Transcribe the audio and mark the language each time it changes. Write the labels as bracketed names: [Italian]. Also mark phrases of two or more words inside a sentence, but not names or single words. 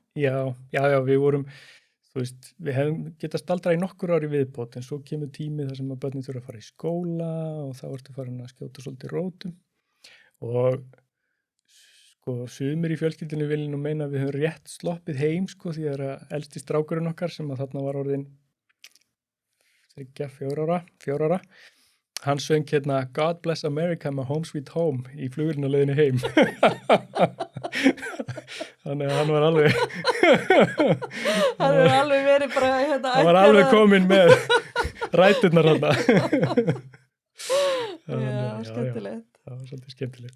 [Icelandic] Já, við vorum, við hefðum getað staldrað í nokkur ári viðbót en svo kemur tími þar sem að börnin þurfa að fara í skóla og þá ertu farin að skjóta svolítið rótum og sko sumir í fjölskyldinu vilja nú meina að við höfum rétt sloppið heim sko því að elsti strákurinn okkar sem að þarna var orðin 4 ára hann söng hérna [English] God Bless America my home sweet home [Icelandic] í flugvélina leiðinni heim þannig að hann var alveg hann var alveg verið bara hérna hann var alveg kominn með ræturnar hann Já, skemmtilegt það var svolítið skemmtilegt